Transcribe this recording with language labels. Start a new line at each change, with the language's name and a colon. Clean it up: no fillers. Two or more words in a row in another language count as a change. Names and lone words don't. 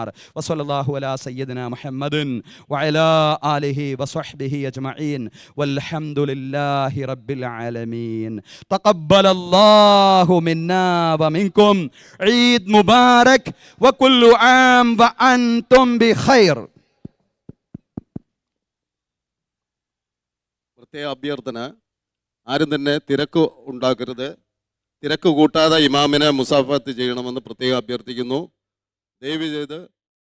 Arabic: وصلى الله على سيدنا محمد وعلى آله وصحبه أجمعين والحمد لله رب العالمين. تقبل الله منا ومنكم. عيد مبارك وكل عام وأنتم بخير.
Malayalam: പ്രത്യേക അഭ്യർത്ഥന, ആരും തന്നെ തിരക്ക് ഉണ്ടാക്കരുത്. തിരക്ക് കൂട്ടാതെ ഇമാമിനെ മുസാഫത്ത് ചെയ്യണമെന്ന് പ്രത്യേകം അഭ്യർത്ഥിക്കുന്നു. ദയവ് ചെയ്ത്